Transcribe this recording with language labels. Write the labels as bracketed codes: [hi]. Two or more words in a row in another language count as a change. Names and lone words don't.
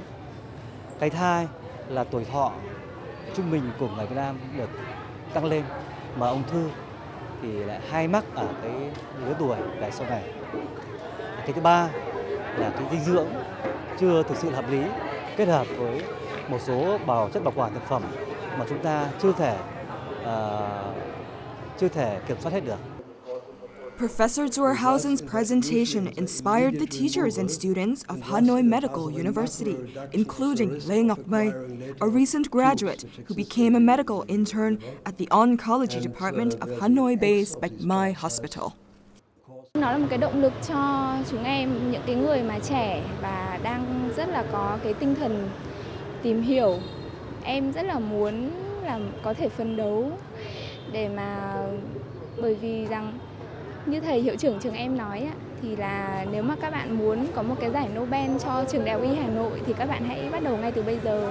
[vi] Cái thứ hai là tuổi thọ trung bình của người Việt Nam được tăng lên, mà ung thư thì lại hay mắc ở cái lứa tuổi về sau này. Cái thứ ba là cái dinh dưỡng chưa thực sự hợp lý, kết hợp với một số chất bảo quản thực phẩm mà chúng ta chưa thể kiểm soát hết được. [en] Professor zur Hausen's presentation inspired the teachers and students of Hanoi Medical University, including Lê Ngọc Mai, a recent graduate who became a medical intern at the oncology department of Hanoi-based Bạch Mai Hospital. [vi] Nó là một cái động lực cho chúng em, những cái người mà trẻ và đang rất là có cái tinh thần tìm hiểu. Em rất là muốn là có thể phấn đấu để mà, bởi vì rằng như thầy hiệu trưởng trường em nói thì là nếu mà các bạn muốn có một cái giải Nobel cho trường Đại học Y Hà Nội thì các bạn hãy bắt đầu ngay từ bây giờ.